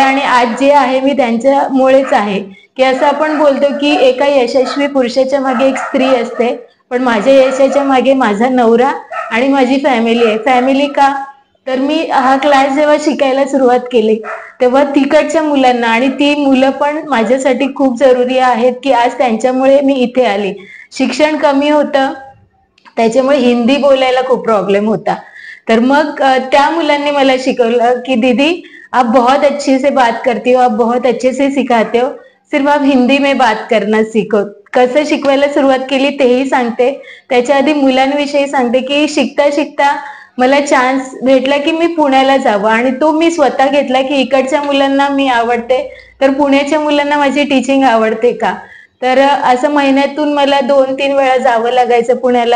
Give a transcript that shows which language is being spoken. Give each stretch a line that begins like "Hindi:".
Marathi: आणि आज जे आहे मी त्यांच्यामुळेच आहे. की असं आपण बोलतो की एका यशस्वी पुरुषाच्या मागे एक स्त्री असते, पण माझ्या यशाच्या मागे माझा नवरा आणि माझी फॅमिली आहे. फॅमिली का? तर मी हा क्लास जेव्हा शिकायला सुरुवात केली तेव्हा तिकडच्या मुलांना, आणि ती मुलं पण माझ्यासाठी खूप जरुरी आहेत की आज त्यांच्यामुळे मी इथे आली. शिक्षण कमी होतं त्याच्यामुळे हिंदी बोलायला खूप प्रॉब्लेम होता. तर मग त्या मुलांनी मला शिकवलं की
Hindi: दीदी आप बहुत अच्छे से बात करती हो, आप बहुत अच्छे से सिखाते हो, सिर्फ आप हिंदी में बात करना सीखो.
Marathi: कसं शिकवायला सुरुवात केली तेही सांगते. त्याच्या आधी मुलांविषयी सांगते की शिकता शिकता मला चान्स भेटला की मी पुण्याला जावं, आणि तो मी स्वतः घेतला की इकडच्या मुलांना मी आवडते तर पुण्याच्या मुलांना माझी टीचिंग आवडते का. तर असं महिन्यातून मला 2-3 वेळा जावं लागायचं पुण्याला.